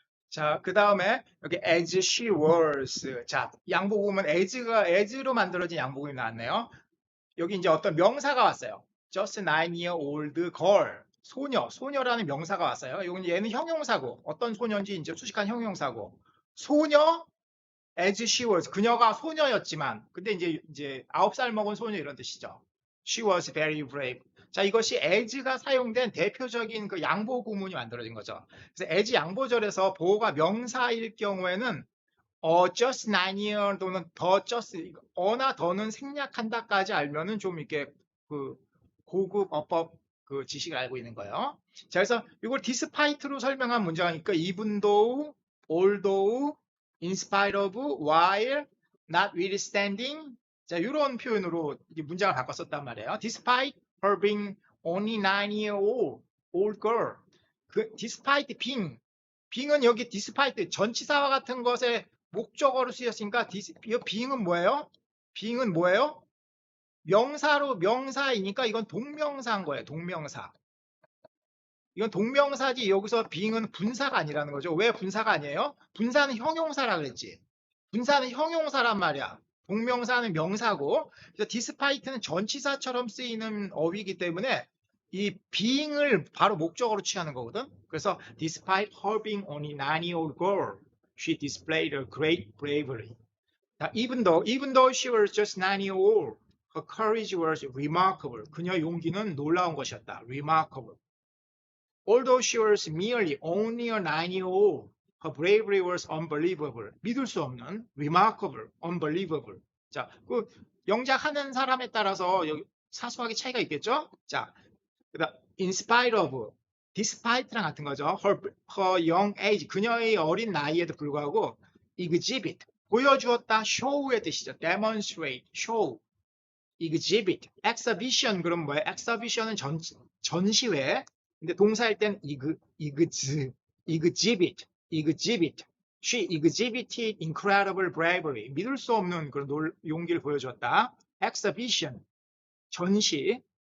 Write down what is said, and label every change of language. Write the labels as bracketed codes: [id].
[ko] 자, 그 다음에 여기 [en] as she was. [ko] 자, 양보구문 as로 만들어진 양보구문이 나왔네요. 여기 이제 어떤 명사가 왔어요. [en] just 9-year-old girl. [ko] 소녀라는 명사가 왔어요. 얘는 형용사고, 어떤 소녀인지 이제 수식한 형용사고. 소녀, [en] as she was. [ko] 그녀가 소녀였지만, 근데 이제 9살 먹은 소녀 이런 뜻이죠. [en] She was very brave. [ko] 자, 이것이 as가 사용된 대표적인 그 양보 구문이 만들어진 거죠. 그래서 as 양보절에서 보호가 명사일 경우에는 just 9year 또는 더 just 어나 더는 생략한다까지 알면은 좀 이렇게 그 고급 어법 그 지식을 알고 있는 거예요. 자, 그래서 이걸 [en] despite로 설명한 문장이니까 even though, although, in spite of, while, notwithstanding. [ko] 자, 이런 표현으로 문장을 바꿔 썼단 말이에요. [en] Despite her being only 9-year-old girl. [ko] 그 [en] despite being [ko] 은 여기 despite 전치사와 같은 것에 목적어로 쓰였으니까 이 being은 뭐예요? being은 뭐예요? 명사이니까 이건 동명사인 거예요. 동명사. 이건 동명사지 여기서 being은 분사가 아니라는 거죠. 왜 분사가 아니에요? 분사는 형용사라 그랬지. 분사는 형용사란 말이야. 동명사는 명사고, 그래서 despite는 전치사처럼 쓰이는 어휘이기 때문에 이 being을 바로 목적어로 취하는 거거든. 그래서 [en] despite her being only 9-year-old girl, she displayed a great bravery. Even though she was just 9-year-old, her courage was remarkable. [ko] 그녀의 용기는 놀라운 것이었다. [en] remarkable. Although she was merely only a 9-year-old, her bravery was unbelievable. [ko] 믿을 수 없는 [en] remarkable, unbelievable. [ko] 자, 그 영작하는 사람에 따라서 여기 사소하게 차이가 있겠죠? 자, 그다음 in spite of, despite랑 같은 거죠. [en] her young age, [ko] 그녀의 어린 나이에도 불구하고 exhibit, 보여주었다, show의 뜻이죠. [en] demonstrate, show, exhibit, exhibition [ko] 그럼 뭐예요? exhibition은 전시회. 근데 동사일 땐 exhibit. [en] She exhibited incredible bravery. [ko] 믿을 수 없는 그런 용기를 보여주었다. exhibition, 전시회.